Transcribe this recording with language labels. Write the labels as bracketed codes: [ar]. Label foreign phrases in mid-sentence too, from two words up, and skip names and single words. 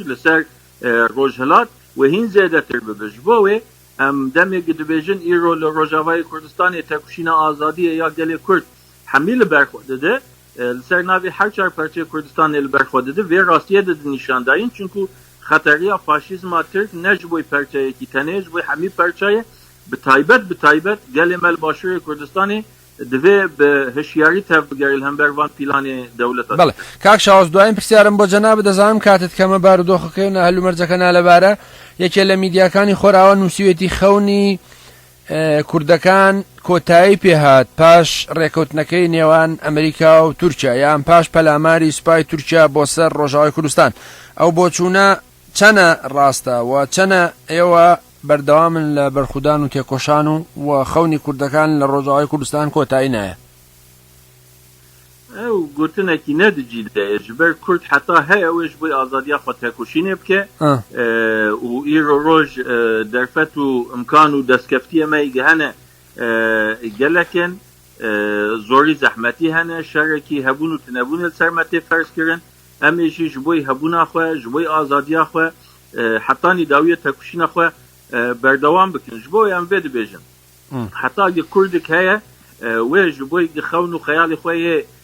[ku] li ser Rojhilat wê hîn zêdetir bibe ji bo wê em demekî dibêjin îro li Rojavayê Kurdistanê tekuşîna azadiyê ya gelê Kurd hemî li ber xwe dide li ser navê her çar parçeyê Kurdistanê li ber xwe dide vê rastiyê de nîşandayîn çünkû xeteriya faşîzma Tirk ne ji bo perçeyekî tenê ji bo hemî perçeyê bi taybet gelê me li başûrê Kurdistanê divê bi hişyarî tev bigerî li hember van pîlanê dewleta [ckb] بەڵێ کاک شاوەز دوایین پرسیارم بۆ جەناب دەزانم کاتت کەمە بارودۆخەکەی هەلومەرجەکەنا لەبارە یەکێ لە میدیاکانی خۆراوە نووسیوێتی خەونی کوردەکان کۆتایی پێهات پاش ڕێکەوتنەکەی نێوان ئەمریکا و تورکیا یان پاش پەلاماری سوپای تورکیا بۆ سەر ڕۆژاوای کوردستان ئەو بۆچوونە چەنە ڕاستە و چەنە ئێوە بەردەوامن لە بەرخودان و تێکۆشان و خەونی کوردەکان لە ڕۆژاوای کوردستان کۆتایی نایە [ku] ئەو گوتنێکی نەدجیدەیە ji ber Kurd heta heye wê ji bo azadiya xwe têkoşînê bike û îro roj derfet û imkan û destkeftiyê me hene gelekên zorî zehmetî hene şerekî hebûn û tunebûnê li ser me tê ferz kirin em ê jî ji bo hebûna xwe ji bo azadiya xwe heta nîdawiyê têkoşîna xwe berdewam bikin ji bo em vê dibêjin heta ge Kurdik heye wê ji bo xewn û xeyalê xwe yê